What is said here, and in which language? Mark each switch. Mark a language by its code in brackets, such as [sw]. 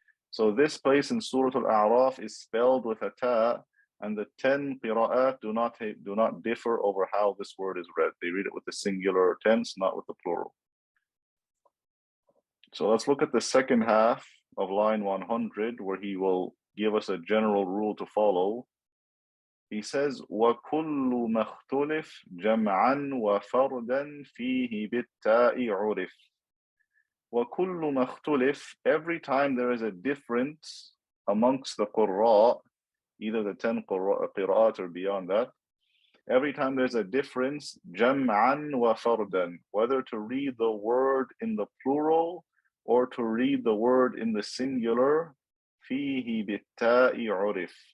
[en] So this place in Surah Al-A'raf is spelled with a ta, and the 10 qira'at do not differ over how this word is read. They read it with the singular tense, not with the plural. So let's look at the second half of line 100, where he will give us a general rule to follow. He says, [ar] وَكُلُّ مَخْتُلِفْ جَمْعًا وَفَرْدًا فِيهِ بِالتَّاءِ عُرِفْ. [en] وَكُلُّ مَخْتُلِفْ, every time there is a difference amongst the qurra, either the 10 qira'at or beyond that, every time there's a difference, [ar] جَمْعًا وَفَرْدًا, [en] whether to read the word in the plural or to read the word in the singular, [ar] فِيهِ بِالتَّاءِ عُرِفْ.